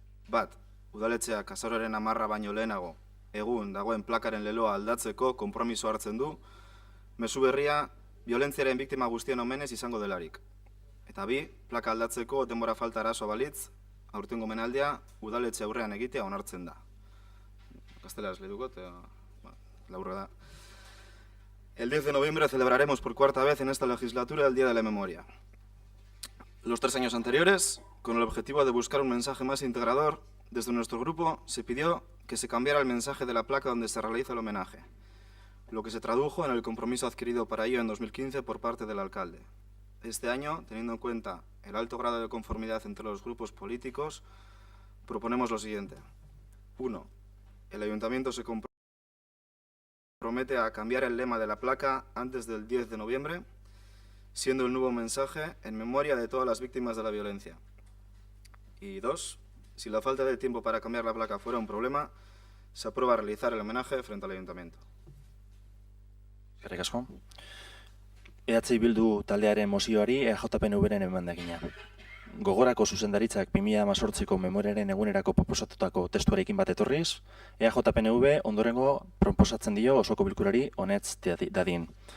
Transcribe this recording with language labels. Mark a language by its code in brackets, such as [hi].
[eu] Bat, udaletxeak azaroaren 10 baino lehenago egun dagoen plakaren leloa aldatzeko konpromiso hartzen du, mezu berria violentziaren biktima guztien omenez izango delarik. Eta bi, plaka aldatzeko denbora falta arazoa balitz, aurtengo omenaldia udaletxe aurrean egitea onartzen da. Gazteleraz leduko, laburra da. [es] El 10 de noviembre celebraremos por 4ª vez en esta legislatura el Día de la Memoria. Los 3 años anteriores, con el objetivo de buscar un mensaje más integrador, desde nuestro grupo se pidió que se cambiara el mensaje de la placa donde se realiza el homenaje, lo que se tradujo en el compromiso adquirido para ello en 2015 por parte del alcalde. Este año, teniendo en cuenta el alto grado de conformidad entre los grupos políticos, proponemos lo siguiente. 1. El Ayuntamiento se compromete a cambiar el lema de la placa antes del 10 de noviembre, siendo el nuevo mensaje en memoria de todas las víctimas de la violencia. Y 2. Si la falta de tiempo para cambiar la placa fuera un problema, se aprueba realizar el homenaje frente al Ayuntamiento. [eu] Eskerrik asko. EH Bildu taldearen mozioari EJPNV-ren emendakina. Gogorako zuzendaritzak 2018ko memoriaren egunerako proposatutako testuarekin bat etorriz, EJPNV ondorengo proposatzen dio osoko bilkurari honetz dadin.